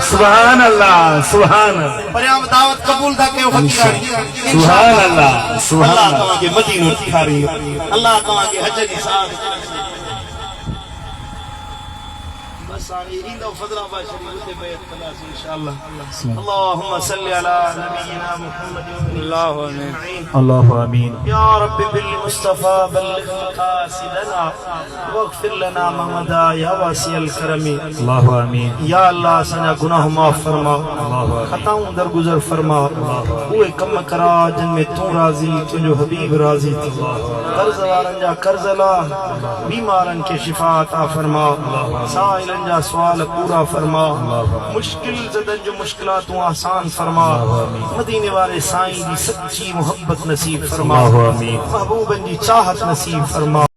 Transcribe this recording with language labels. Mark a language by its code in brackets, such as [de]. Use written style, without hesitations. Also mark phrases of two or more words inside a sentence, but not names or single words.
[ar] سبحان الله سبحان الله [sd] परियां दावत क़बूल था कयो फ़क़ीरानी [ar] سبحان الله سبحان अल्लाह अल्लाह [sd] तव्हांखे मदीनो ॾेखारींदो अल्लाह तव्हांखे हज जी साथ बस हाणे ईंदो फज़लाबाद शरीफ़ ते बैत कंदासीं इंशाअल्लाह [ar] اللهم صل على نبينا محمد الله آمين الله آمين يا ربي بالمصطفى بلغ مقاصدنا واغفر لنا ما مضى يا واسع الكرم الله آمين [sd] या अल्लाह असांजा गुनाह माफ़ फरमा खताऊं दरगुज़र फरमा उहे कम करा जिन में तूं राज़ी तुंहिंजो हबीब राज़ी थी कर्ज़ वारनि जा कर्ज़ ला बीमारनि खे शिफ़ा अता फरमा साइलनि जा सुवाल पूरा फरमा मुश्किल ज़दनि जो मुश्किलातूं आसान फरमा मदीने वारे साईं जी सच्ची मोहब्बत नसीब फरमा महबूबनि जी चाहत नसीब फरमा